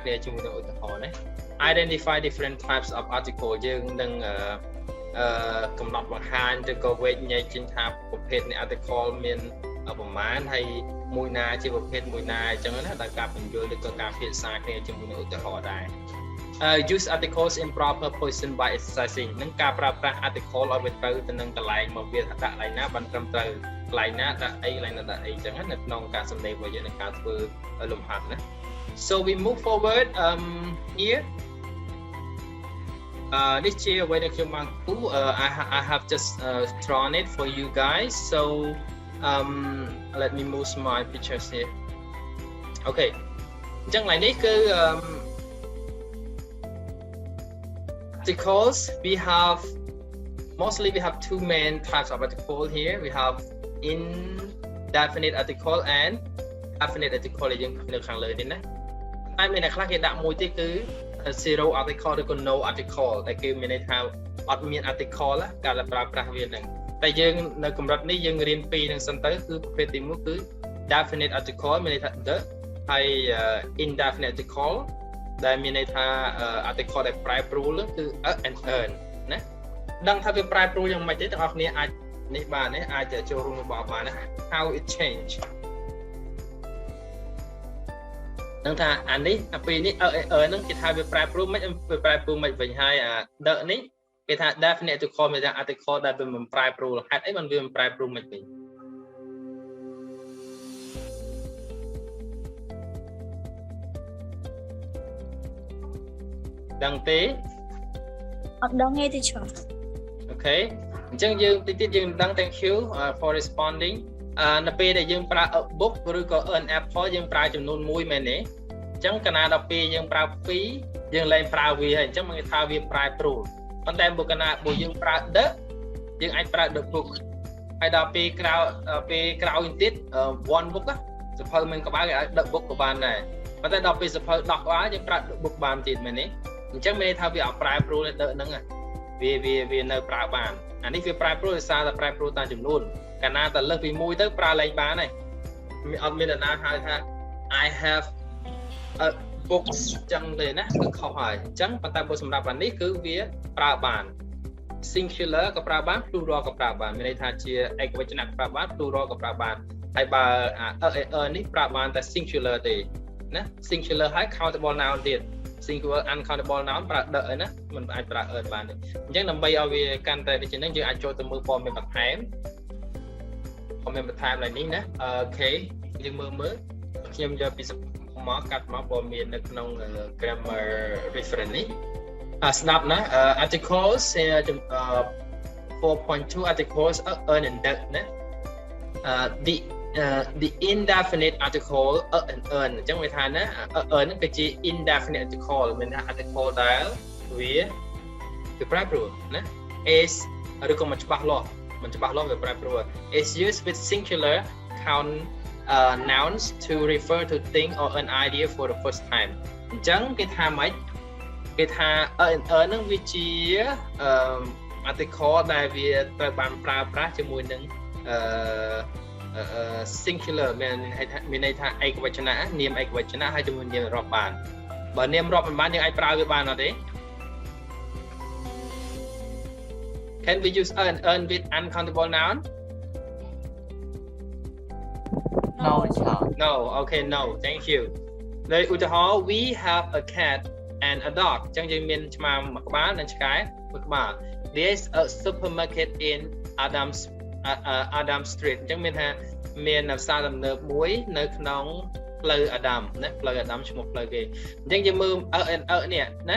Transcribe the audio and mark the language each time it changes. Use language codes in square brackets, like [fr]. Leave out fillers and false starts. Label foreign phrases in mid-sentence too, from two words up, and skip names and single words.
[km] គ្នាជាមួយនឹងឧទាហរណ៍ណា [en] identify different types of article [km] យើងនឹងកំណត់បង្ហាញឬក៏វេចញែកចេញថាប្រភេទនៃ article មានប្រមាណហើយមួយណាជាប្រភេទមួយណាអ ញ្ចឹងណាដោយការបញ្យល់ឬក៏ការភាសាគ្នាជាមួយនឹងឧទាហរណ៍ដែរ [en] use articles in proper position by exercising [km] នឹងការប្រើប្រាស់ article ឲ្យវាត្រូវទៅនឹងកន្លែងមកវាដាក់កន្លែងណាបានត្រឹមត្រូវកន្លែងណាដាក់អីកន្លែងណាដាក់អីអញ្ចឹងណានៅក្នុងការសម្ដែងរបស់យើងនឹងការធ្វើលំហាត់ណា [en] so we move forward here this year when I came back I have just drawn it for you guys so let me move my pictures here okay [km] អញ្ចឹងឡើយនេះគឺ [en] articles we have mostly we have two main types of article here we have indefinite article and definite article [km] ដែលយើងនៅខាងលើនេះណាតែមានអ្នកខ្លះគេដាក់មួយទៀតគឺ [en] zero article [km] ឬក៏ [en] no article [km] ដែលគឺមានន័យថាអត់មាន article ការប្រើប្រាស់វាហ្នឹងតែយើងនៅកម្រិតនេះយើងរៀនពីរនឹងសិនទៅគឺប្រភេទទី1គឺ [en] definite article [km] មានន័យថា the ហើយ [en] indefinite article [km] ដែលមានន័យថា article ដែលប្រែប្រួលគឺ [en] and earn [km] ណាដឹងថាវាប្រែប្រួលយ៉ាងម៉េចទេទាំងអស់គ្នាអាចនេះបានទេអាចចូលរួមរបស់បានណា [en] how it change [km] ដឹងថាអានេះអាពីរនេះហ្នឹងគេថាវាប្រែប្រួលមិនវាប្រែប្រួលមិនវិញហើយអា the នេះគេថា [en] definite article [km] មានថា article ដែលវាមិនប្រែប្រួលហេតុអីបានវាមិនប្រែប្រួលមិនវិញដឹងទេ អត់ដឹងទេទីឆ្លង Okay អញ្ចឹងយើងតិចទៀតយើងដឹង [en] thank you for responding [km] នៅពេលដែលយើងប្រើ [en] a book [km] ឬក៏ [en] an apple [km] យើងប្រើចំនួន1មែនទេអញ្ចឹងកាលណាដល់ពេលយើងប្រើ2យើងលែងប្រើវាហើយអញ្ចឹងគេថាវាប្រែប្រួលប៉ុន្តែបើកាលណា បើយើងប្រើ the យើងអាចប្រើ [en] the book [km] ហើយដល់ពេលក្រោយទៀត [en] one book [km] សភៅមិនក្បាលគេឲ្យ [en] the book [km] ក៏បានដែរប៉ុន្តែដល់ពេលសភៅ10ក្បាលយើងប្រើ [en] the book [km] បានទៀតមែនទេអញ្ចឹង មានន័យថាវាអត់ប្រែប្រួលទៅហ្នឹងវានៅប្រើបានអានេះវាប្រែប្រួលដោយសារតែប្រែប្រួលតាមចំនួនកាលណាតែលើសពី1ទៅប្រើលែង បានហើយអត់មាននរណាហៅថា [en] I have a books [km] ចឹងទេណាគឺខុសហើយអញ្ចឹងប៉ុន្តែបើសម្រាប់អានេះគឺវាប្រើបាន singular ក៏ប្រើបាន plural ក៏ប្រើបានមានន័យថាជាឯកវចនៈក៏ប្រើបាន plural ក៏ប្រើបានហើយបើនេះប្រើបានតែ singular ទេណា singular ហើយ [en] countable noun [km] ទៀត [en] singular uncountable noun [km] ប្រើ the ឯណាមិនអាចប្រើ earn បានទេអញ្ចឹងដើម្បីឲ្យវាកាន់តែដូចនេះយើងអាចចូលទៅមើលព័ត៌មានបន្ថែម ឡើងនេះណាអូខេយើងមើលខ្ញុំយកពីមកកាត់មកព័ត៌មាននៅក្នុង [en] grammar reference [km] នេះស្ដាប់ណា [en] articles 4.2 articles earn and the [km] ណា [en] the indefinite article and earn [km] អញ្ចឹងវាថាណា earn ហ្នឹងគឺជា [en] indefinite article [km] មានថា article ដែលវាប្រែប្រួលណា is ឬក៏មិនច្បាស់លាស់វាប្រែប្រួល [en] is used with singular count nouns to refer to thing or an idea for the first time [km] អញ្ចឹងគេថាម៉េចគេថា earn ហ្នឹងវាជា article ដែលវាត្រូវបានប្រើប្រាស់ជាមួយនឹង singular មានន័យថាឯកវចនៈនាមឯកវចនៈហើយជាមួយនាមរាប់បានបើនាមរាប់មិនបានយើងអាចប្រើវាបានអត់ទេ [en] Can we use earn with uncountable noun No No okay no thank you [km] ដោយឧទាហរណ៍ [en] we have a cat and a dog [km] អញ្ចឹងយើងមានឆ្មាមួយក្បាលនិងឆ្កែមួយក្បាល [en] There's a supermarket in Adam Street [km] អញ្ចឹងមានថាមានផ្សារទំនើបមួយនៅក្នុងផ្លូវ Adam ណាផ្លូវ Adam ឈ្មោះផ្លូវគេអញ្ចឹងយើងមើល នេះណា